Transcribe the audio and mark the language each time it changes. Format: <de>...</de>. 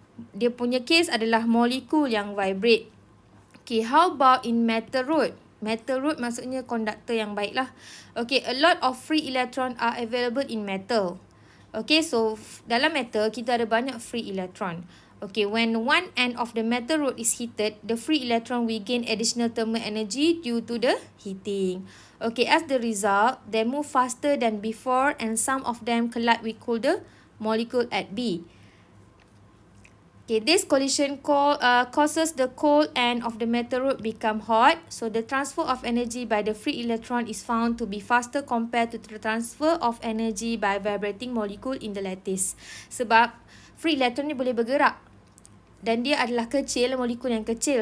<ms>Dia punya case adalah molekul yang vibrate.</ms> <en>Okay, how about in metal rod? Metal rod</en> <ms>maksudnya conductor yang baik lah.</ms> <en>Okay, a lot of free electron are available in metal. Okay, so</en> <ms>dalam metal kita ada banyak free electron.</ms> <en>Okay, when one end of the metal rod is heated, the free electron will gain additional thermal energy due to the heating. Okay, as the result, they move faster than before and some of them collide with colder molecule at B. Okay, this collision causes the cold end of the metal rod become hot. So, the transfer of energy by the free electron is found to be faster compared to the transfer of energy by vibrating molecule in the lattice.</en> <ms>Sebab free electron ni boleh bergerak. Dan dia adalah kecil, molekul yang kecil.</ms>